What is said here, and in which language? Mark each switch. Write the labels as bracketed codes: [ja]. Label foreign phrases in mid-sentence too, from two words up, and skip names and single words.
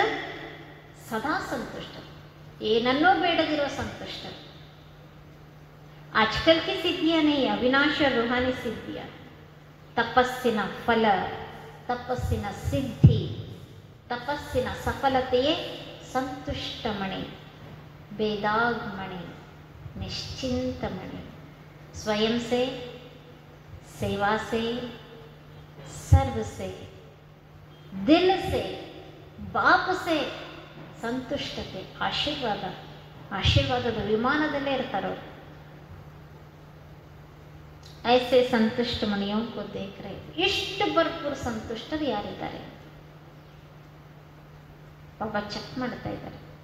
[kn] ಸದಾ ಸಂತುಷ್ಟ, ಏನನ್ನೂ ಬೇಡದಿರೋ ಸಂತುಷ್ಟ. [hi] आजकल की सिद्धियाँ ने अविनाश रूहानी सिद्धियाँ. [kn] ತಪಸ್ಸಿನ ಫಲ, ತಪಸ್ಸಿನ ಸಿದ್ಧಿ, ತಪಸ್ಸಿನ ಸಫಲತೆಯೇ ಸಂತುಷ್ಟ ಮಣಿ, ಬೇದಾಗ್ ಮಣಿ, ನಿಶ್ಚಿಂತ ಮಣಿ. [hi] स्वयं से, सेवा से, सर्व से, दिल से, बाप से [kn] ಸಂತುಷ್ಟತೆ, ಆಶೀರ್ವಾದ. ಆಶೀರ್ವಾದದ ವಿಮಾನದಲ್ಲೇ ಇರ್ತಾರವ್ರು. [hi] ऐसे संतुष्ट मणियों को देख रहे. [kn] ಇಷ್ಟು ಭರ್ಪೂರ್ ಸಂತುಷ್ಟರು ಯಾರಿದ್ದಾರೆ? ಬಾಬಾ ಚೆಕ್ ಮಾಡ್ತಾ ಇದ್ದಾರೆ.